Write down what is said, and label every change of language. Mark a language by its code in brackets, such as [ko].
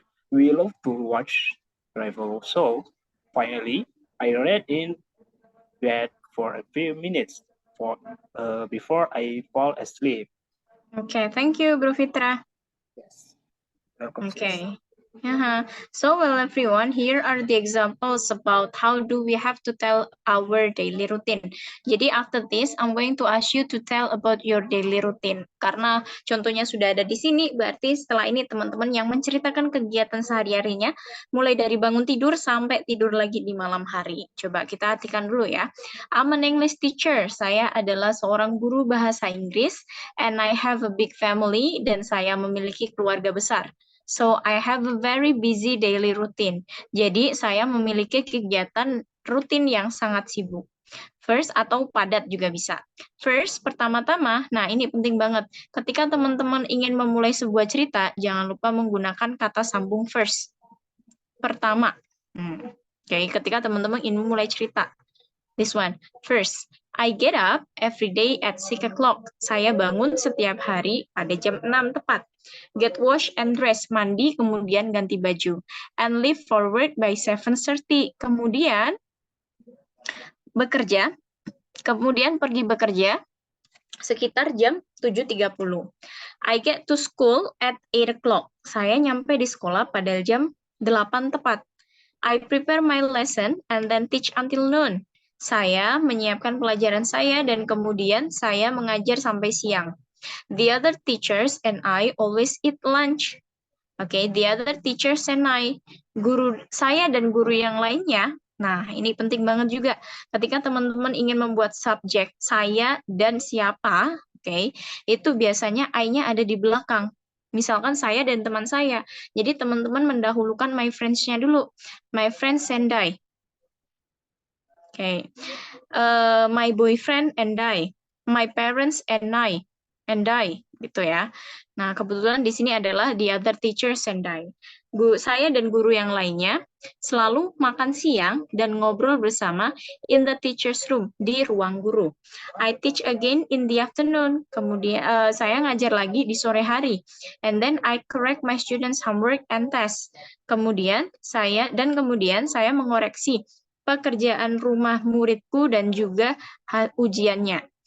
[en] We love to watch travel show. Finally, I read in bed for a few minutes before I fall asleep. Okay, thank you, Bro Fitra. Yes. Welcome, sis. Okay. So, well, everyone, here are the examples about how do we have to tell our daily routine. Jadi, after this, I'm going to ask you to tell about your daily routine. [id] Karena contohnya sudah ada di sini, berarti setelah ini teman-teman yang menceritakan kegiatan sehari-harinya, mulai dari bangun tidur sampai tidur lagi di malam hari. Coba kita artikan dulu ya. [en] I'm an English teacher. [id] Saya adalah seorang guru bahasa Inggris, [en] and I have a big family, [id] dan saya memiliki keluarga besar. [en] So, I have a very busy daily routine. [id] Jadi, saya memiliki kegiatan rutin yang sangat sibuk. First atau padat juga bisa. First, pertama-tama, nah ini penting banget. Ketika teman-teman ingin memulai sebuah cerita, jangan lupa menggunakan kata sambung first. Pertama. Oke, ketika teman-teman ingin memulai cerita. This one. [en] First, I get up every day at 6 o'clock. [id] Saya bangun setiap hari pada jam 6 tepat. [en] Get washed and dress, [id] mandi, kemudian ganti baju. [en] And leave for work by 7:30. [id] Kemudian bekerja, kemudian pergi bekerja sekitar jam 7.30. [en] I get to school at 8 o'clock. [id] Saya nyampe di sekolah pada jam 8 tepat. [en] I prepare my lesson and then teach until noon. [id] Saya menyiapkan pelajaran saya dan kemudian saya mengajar sampai siang. [en] The other teachers and I always eat lunch. Okay, the other teachers and I, [id] guru saya dan guru yang lainnya. Nah, ini penting banget juga. Ketika teman-teman ingin membuat subjek saya dan siapa, okay, itu biasanya I-nya ada di belakang. Misalkan saya dan teman saya. Jadi teman-teman mendahulukan my friends-nya dulu. [en] My friends and I. Okay. My boyfriend and I. My parents and I. [id] Gitu ya. Nah, kebetulan di sini adalah [en] the other teachers and I. [id] Saya dan guru yang lainnya selalu makan siang dan ngobrol bersama [en] in the teacher's room, [id] di ruang guru. [en] I teach again in the afternoon. [id] Kemudian saya ngajar lagi di sore hari. [en] And then I correct my students' homework and tests. [id] Kemudian saya mengoreksi pekerjaan rumah muridku dan juga ujiannya.